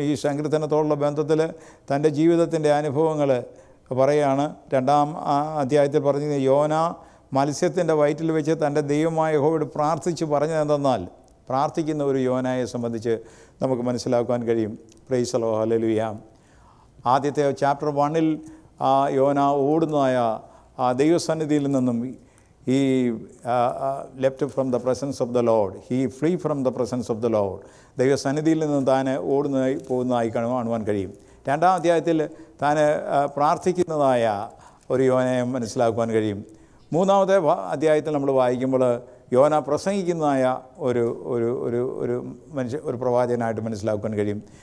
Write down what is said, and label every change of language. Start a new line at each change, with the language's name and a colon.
Malayalam: ഈ സങ്കീർത്തനത്തോടുള്ള ബന്ധത്തിൽ തൻ്റെ ജീവിതത്തിൻ്റെ അനുഭവങ്ങൾ പറയുകയാണ്. 2-ാം അധ്യായത്തിൽ പറഞ്ഞത് യോന മത്സ്യത്തിൻ്റെ വയറ്റിൽ വെച്ച് തൻ്റെ ദൈവമായ യഹോവയോട് പ്രാർത്ഥിച്ച് പറഞ്ഞതെന്തെന്നാൽ, പ്രാർത്ഥിക്കുന്ന ഒരു യോനയെ സംബന്ധിച്ച് നമുക്ക് മനസ്സിലാക്കുവാൻ കഴിയും.
English: Praise the Lord. Hallelujah.
Malayalam: ആദ്യത്തെ ചാപ്റ്റർ 1-ൽ യോന ഓടുന്നതായ ദൈവസന്നിധിയിൽ നിന്നും
English: he left from the presence of the Lord. He flee from the presence of the Lord.
Malayalam: ദൈവസന്നിധിയിൽ നിന്ന് താൻ പോകുന്നതായി കാണുവാൻ കഴിയും. 2-ാം അധ്യായത്തിൽ താൻ പ്രാർത്ഥിക്കുന്നതായ ഒരു യോനയെ മനസ്സിലാക്കുവാൻ കഴിയും. മൂന്നാമത്തെ അധ്യായത്തിൽ നമ്മൾ വായിക്കുമ്പോൾ യോന പ്രസംഗിക്കുന്നതായ ഒരു ഒരു ഒരു ഒരു പ്രവാചകനായിട്ട് മനസ്സിലാക്കാൻ കഴിയും.